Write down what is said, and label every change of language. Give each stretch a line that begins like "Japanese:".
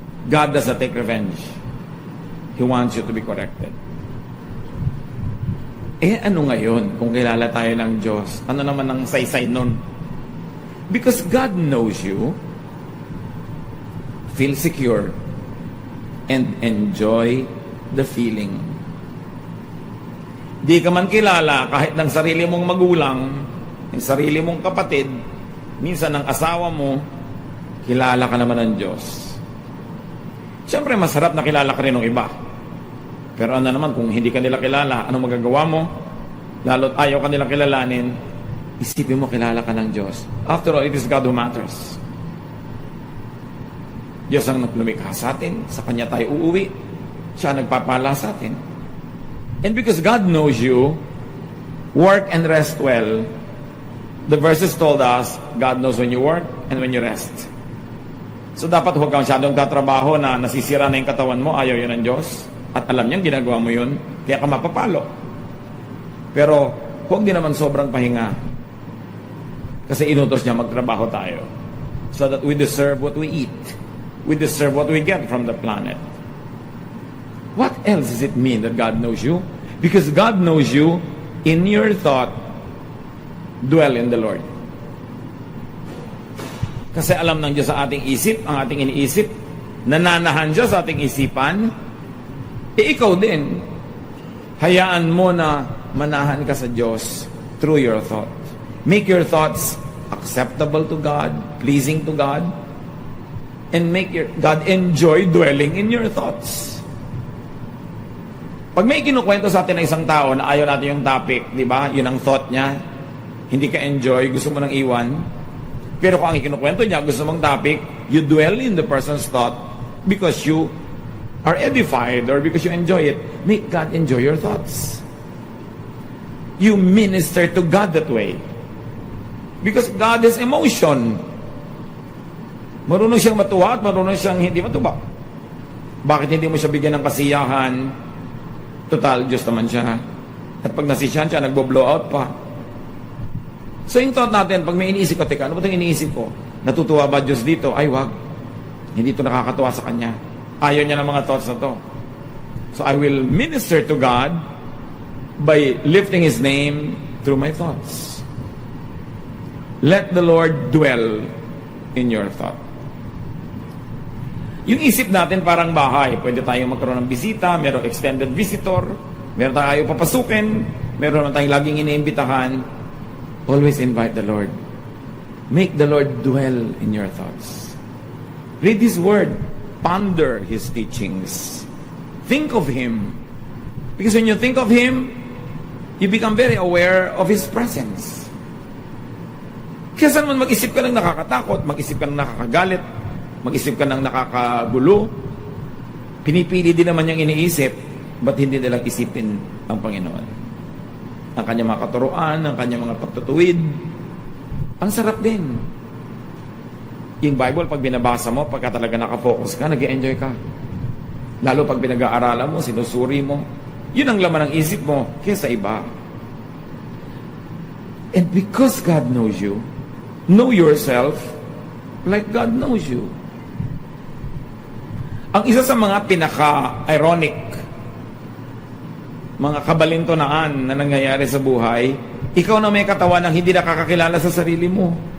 English: God does not take revenge. He wants you to be corrected.
Filipino: Ano ngayon kung kilala tayo ng Diyos? Ano naman ang saysay nun?
English: Because God knows you, feel secure, and enjoy the feeling.
Filipino: Di ka man kilala kahit ng sarili mong magulang, ng sarili mong kapatid, minsan ng asawa mo, kilala ka naman ng Diyos. Siyempre, masarap na kilala ka rin ng iba. Pero ano naman, kung hindi ka nila kilala, ano magagawa mo? Lalo't ayaw ka nilang kilalanin, isipin mo, kilala ka ng Diyos.
English: After all, it is God who matters.
Filipino: Diyos ang lumikha sa atin, sa Kanya tayo uuwi. Siya nagpapala sa atin.
English: And because God knows you, work and rest well. The verses told us, God knows when you work and when you rest.
Filipino: So dapat huwag kang masyadong tatrabaho na nasisira na yung katawan mo, ayaw yun ng Diyos. At alam niyang ginagawa mo yun, kaya ka mapapalo. Pero huwag din naman sobrang pahinga. Kasi inutos niya magtrabaho tayo.
English: So that we deserve what we eat. We deserve what we get from the planet. What else does it mean that God knows you? Because God knows you, in your thought, dwell in the Lord.
Filipino: Kasi alam ng Diyos sa ating isip, ang ating iniisip, nananahan siya sa ating isipan, ikaw din, hayaan mo na manahan ka sa Diyos
English: through your thought. Make your thoughts acceptable to God, pleasing to God, and make God enjoy dwelling in your thoughts.
Filipino: Pag may kinukwento sa atin ng isang tao na ayaw natin yung topic, di ba? Yun ang thought niya. Hindi ka enjoy, gusto mo nang iwan. Pero kung ang ikinukwento niya, gusto mong topic,
English: you dwell in the person's thought because you are edified or because you enjoy it. Make God enjoy your thoughts. You minister to God that way. Because God is emotion.
Filipino: Marunong siyang matuwa at marunong siyang hindi matuwa. Bakit hindi mo siya bigyan ng kasiyahan? Total, Diyos naman siya. At pag nasisiyahan siya, nagbo-blow out pa. So yung thought natin, pag may iniisip ko, teka, ano ba itong iniisip ko? Natutuwa ba Diyos dito? Ay, wag. Hindi ito nakakatuwa sa Kanya. Ayaw niya ng mga thoughts na to.
English: So I will minister to God by lifting His name through my thoughts. Let the Lord dwell in your thought.
Filipino: Yung isip natin parang bahay. Pwede tayong magkaroon ng bisita, merong extended visitor, meron tayong papasukin, meron naman tayong laging iniimbitahan.
English: Always invite the Lord. Make the Lord dwell in your thoughts. Read His Word. Ponder His teachings. Think of Him. Because when you think of Him, you become very aware of His presence.
Filipino: Kaya saan man mag-isip ka ng nakakatakot, mag-isip ka ng nakakagalit, mag-isip ka ng nakakagulo, pinipili din naman niyang iniisip, ba't hindi nilang isipin ang Panginoon? Ang kanyang mga katuruan, ang kanyang mga pagtutuwid, ang sarap din. Yung Bible, pag binabasa mo, pagka talaga nakafocus ka, nag-enjoy ka. Lalo pag pinag-aaralan mo, sinusuri mo, yun ang laman ng isip mo kaysa iba.
English: And because God knows you, know yourself like God knows you.
Filipino: Ang isa sa mga pinaka-ironic, mga kabalintonaan na nangyayari sa buhay, ikaw na may katawan ng hindi nakakakilala sa sarili mo.